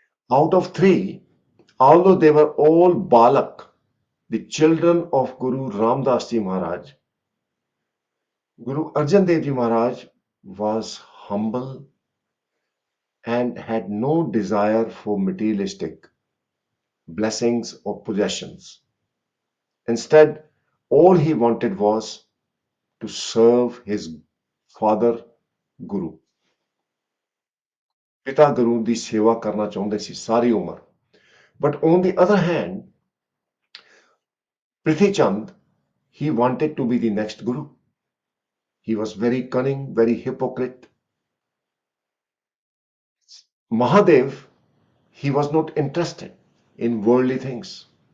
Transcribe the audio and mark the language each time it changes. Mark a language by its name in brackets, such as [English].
[English] Out of three, although they were all Balak, the children of Guru Ramdas Ji Maharaj, Guru Arjan Dev Ji Maharaj was humble and had no desire for materialistic blessings or possessions. Instead, all he wanted was to serve his father Guru. [Punjabi] पिता गुरु ਦੀ ਸੇਵਾ ਕਰਨਾ ਚਾਹੁੰਦੇ ਸੀ ਸਾਰੀ ਉਮਰ. [English] But on the other hand, Prithi Chand, he wanted to be the next Guru. He was very cunning, very hypocrite. Mahadev, he was not interested in worldly things.